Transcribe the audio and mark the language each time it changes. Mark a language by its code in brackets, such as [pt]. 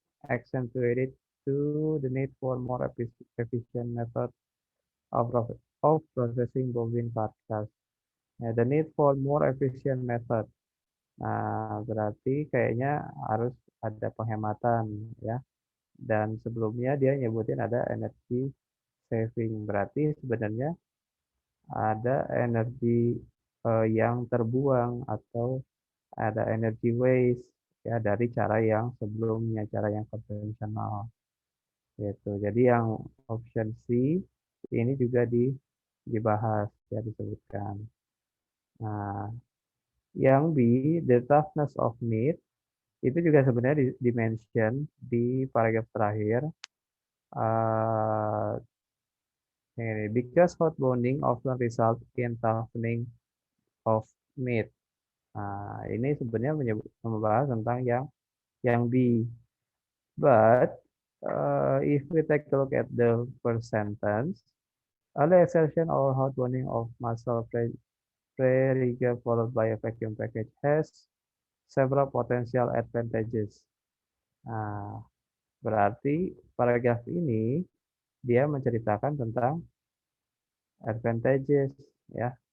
[en] accentuated to the need for more efficient method of processing bovine carcass. The need for more efficient method. [id] Nah, berarti kayaknya harus ada penghematan ya. Dan sebelumnya dia nyebutin ada energy saving. Berarti sebenarnya ada energi yang terbuang atau ada energy waste ya dari cara yang sebelumnya, cara yang konvensional gitu. Jadi yang option C ini juga dibahas ya disebutkan. Nah, yang B, [en] the toughness of meat [id] itu juga sebenarnya di-mention di paragraf terakhir. [en] Uh, ini, because hot bonding often result in toughening of meat. [id] Nah, ini sebenarnya membahas tentang yang B. [en] But if we take a look at the first sentence, early extraction or hot bonding of muscle pre-rigor followed by a vacuum package has several potential advantages. [id] Nah, berarti paragraf ini dia menceritakan tentang advantages ya.